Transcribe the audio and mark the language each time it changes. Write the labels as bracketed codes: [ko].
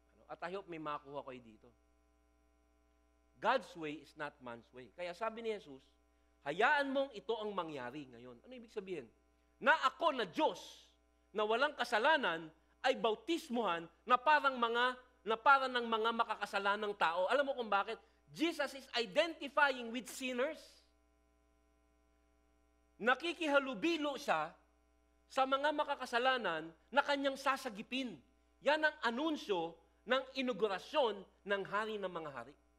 [en] At I hope [tl] may makuha kayo dito. [en] God's way is not man's way. [tl] Kaya sabi ni Jesus, hayaan mong ito ang mangyari ngayon. Ano ibig sabihin? Na ako na Diyos, na walang kasalanan, ay bautismuhan na parang ng mga makakasalanang tao. Alam mo kung bakit? [en] Jesus is identifying with sinners. [tl] Nakikihalubilo siya sa mga makakasalanan na kanyang sasagipin. Yan ang anunsyo ng inaugurasyon ng hari ng mga hari.